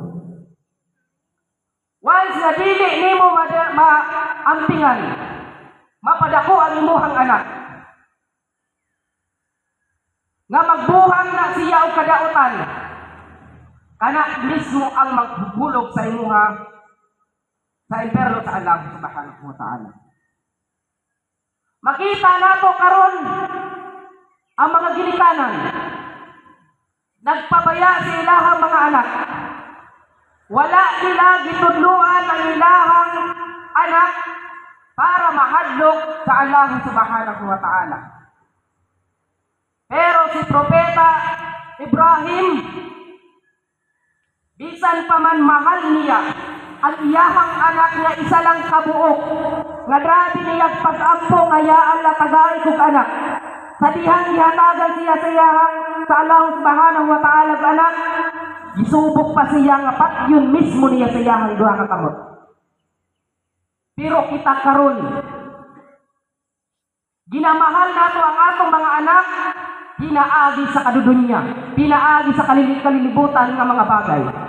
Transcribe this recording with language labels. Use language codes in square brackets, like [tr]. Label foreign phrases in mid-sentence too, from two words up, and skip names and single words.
[ceb] Once na dili nimo maampingan, mapadako ang imuhang anak, nga magbuhang na siya og kadautan, kana mismo ang maghulog sa imuha sa impyerno sa Allah [ar] سبحانه وتعالى. [ceb] Makita nato karon ang mga ginikanan nagpabaya sa ilahang mga anak. Wala sila gitudluan ang ilahang anak para mahadlok sa Allah [ar] سبحانه وتعالى. [ceb] Pero si Propeta Ibrahim, bisan pa man mahal niya ang iyahang anak nga isa lang kabuok, nga grabe niya pag-ampo ngayaan la tagay kog anak. Sa dihang gihatagan siya sa iyahang sa Allah [ar] سبحانه وتعالى [ceb] anak, gisubok pa siya nga patyon mismo niya sa iyahang duha ka kamot. Pero kita karon, ginamahal nato ang atong mga anak, pinaagi sa kadudunya, pinaagi sa kalilibutan ng mga bagay.